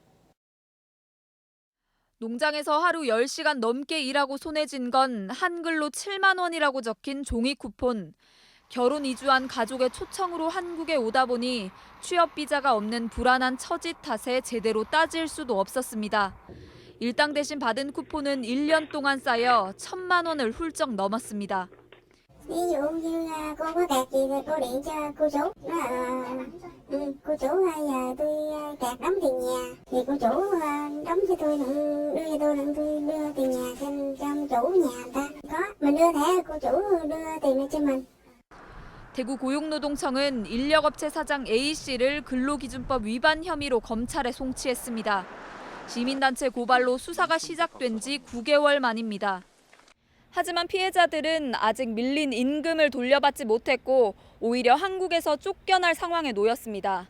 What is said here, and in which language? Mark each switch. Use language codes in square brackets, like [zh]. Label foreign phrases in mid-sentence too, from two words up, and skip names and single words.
[ko] 농장에서 하루 10시간 넘게 일하고 손에 쥔 건 한글로 7만 원이라고 적힌 종이 쿠폰. 결혼 이주한 가족의 초청으로 한국에 오다 보니 취업 비자가 없는 불안한 처지 탓에 제대로 따질 수도 없었습니다. 일당 대신 받은 쿠폰은 1년 동안 쌓여 1,000만 원을 훌쩍 넘었습니다. [vi] ví dụ như cô có kẹt gì thì cô điện cho cô chủ. Cô chủ giờ tôi kẹt đóng tiền nhà thì cô chủ đóng cho tôi đưa cho tôi đưa tiền nhà cho ông chủ nhà người ta. Có mình đưa thẻ cô chủ đưa tiền này cho mình. [ko] 대구 고용노동청은 인력업체 사장 A씨를 근로기준법 위반 혐의로 검찰에 송치했습니다. 시민단체 고발로 수사가 시작된 지 9개월 만입니다. 하지만 피해자들은 아직 밀린 임금을 돌려받지 못했고 오히려 한국에서 쫓겨날 상황에 놓였습니다.